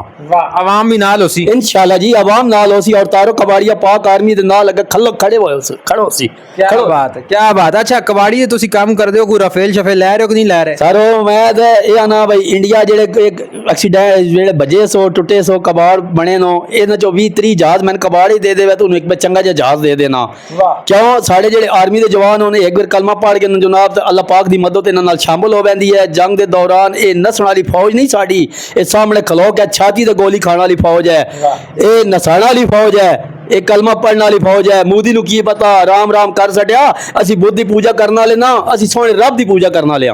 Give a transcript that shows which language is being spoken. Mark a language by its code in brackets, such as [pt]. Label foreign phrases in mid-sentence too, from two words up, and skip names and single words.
[pa] عوام بھی نال ہو سی [ar] انشاءاللہ [pa] جی, عوام نال ہو سی اور طارق کواڑیہ پاک آرمی دے نال لگے کھلک کھڑے ہوئے کھڑو سی. [ur] کیا بات ہے, کیا بات. [pa] اچھا کواڑیہ تسی کام کر دیو, کوئی رفیل شفیل لے رہے ہو کہ نہیں لے رہے؟ سارو میں تے اے آنا بھائی انڈیا جڑے ایک ایکسیڈنٹ جڑے بجے سو ٹوٹے سو کباڑ بنے نو, انہاں چوں 20-30 جہاز میں کباڑ ہی دے دے تو ایک چنگا جہا جہاز دے دینا. کیوں ساڈے جڑے آرمی دے جوان ہونے ایک بار کلمہ پڑھ کے جناب اللہ پاک دی مدد انہاں نال شامل ہو ویندی ہے. جنگ دے دوران اے نسن والی فوج نہیں ساڈی, اے سامنے کھلو کے چھاتی تے گولی کھان والی فوج ہے, اے نسانا والی فوج ہے, ایک کلمہ پڑھنے والی فوج ہے. مودی نو کی پتا رام رام کر سٹیا, اسی بدھ دی پوجا کرنا والے نا, اسی سونے رب دی پوجا کرنا والے.